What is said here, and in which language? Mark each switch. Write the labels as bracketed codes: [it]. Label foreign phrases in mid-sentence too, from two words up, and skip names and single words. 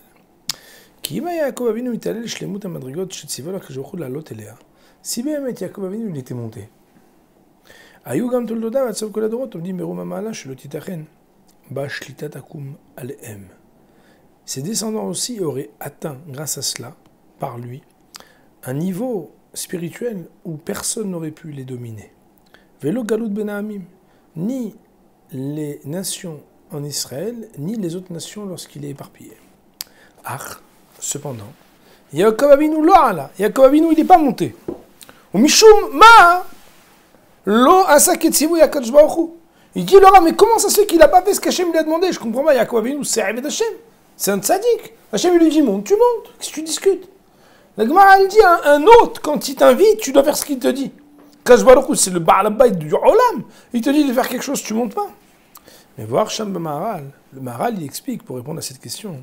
[fr] Si bien Yaakov Avinu il était monté, ses descendants aussi auraient atteint, grâce à cela, par lui, un niveau spirituel où personne n'aurait pu les dominer. [he] ולא גלות בין העמים, [fr] ni les nations en Israël, ni les autres nations lorsqu'il est éparpillé. Cependant, Yaakov Avinu [he] לא עלה, [fr] Yaakov Avinu il n'est pas monté. [he] ומשום מה לא עשה כצוויו הקדוש ברוך הוא. [fr] Il dit Laura, mais comment ça se fait qu'il n'a pas fait ce qu'Hachem lui a demandé? Je comprends pas, Yaakov Avinu c'est [he] עבד השם, [fr] c'est un tzaddik. Hachem lui dit monte, tu montes, qu'est-ce que tu discutes? La Gemara, elle dit un hôte, quand il t'invite, tu dois faire ce qu'il te dit. [he] קדוש ברוך הוא, [fr] c'est le [he] בעל בית [fr] du Olam. Il te dit de faire quelque chose, tu montes pas. Mais voir Sham Maharal, le Maharal, il explique pour répondre à cette question.